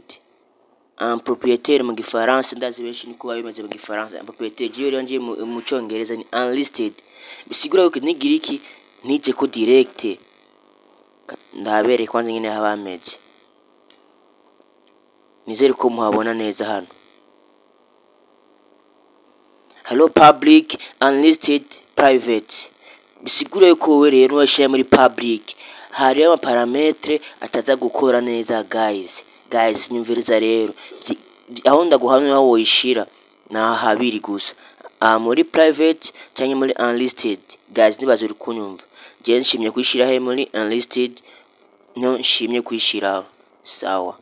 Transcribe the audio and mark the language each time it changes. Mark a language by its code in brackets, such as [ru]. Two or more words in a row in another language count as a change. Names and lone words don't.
[rn] Propriétaire mu gifaransa ndazi benshi niko babimaze mu gifaransa. Propriétaire giyo rero ngiye mu cyongereza ni unlisted. Bisigura yuko nigira iki nije ko direct. Ndabere kwanza nyine habameze. Nizere ko muhabona neza hano. [en] Hello public, unlisted, private. [rn] Bisigura yuko we rero washyira muri public hari amaparametre ataza gukora neza guys nyumviriza rero aho ndaguhanura aho woyishira na habiri gusa muri private cyangwa muri unlisted. Guys nibazo uri kunyumva je nshimye kwishira he muri unlisted no nshimye kwishira sawa.